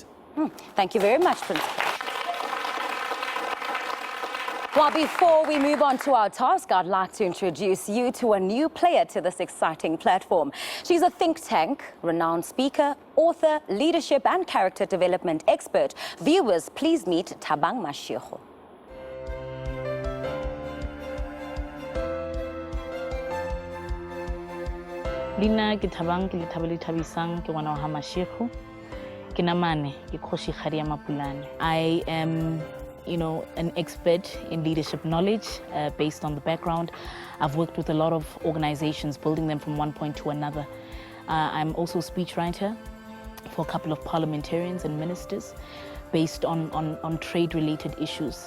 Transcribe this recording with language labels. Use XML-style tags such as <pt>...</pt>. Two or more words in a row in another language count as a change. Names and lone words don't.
<en>Thank you very much, Principal. Well, before we move on to our task, I'd like to introduce you to a new player to this exciting platform. She's a think tank, renowned speaker, author, leadership and character development expert. Viewers, please meet Thabang Mashego.</en> <nso>Lina ke Thabang, ke Lethabele Thabisang, ke ngwana wa ha Mashego. Ke namane, ke Kgoshi Kgadi ya Mapulane.</nso> <en>I am, an expert in leadership knowledge based on the background. I've worked with a lot of organizations, building them from one point to another. I'm also a speechwriter for a couple of parliamentarians and ministers based on trade-related issues.</en>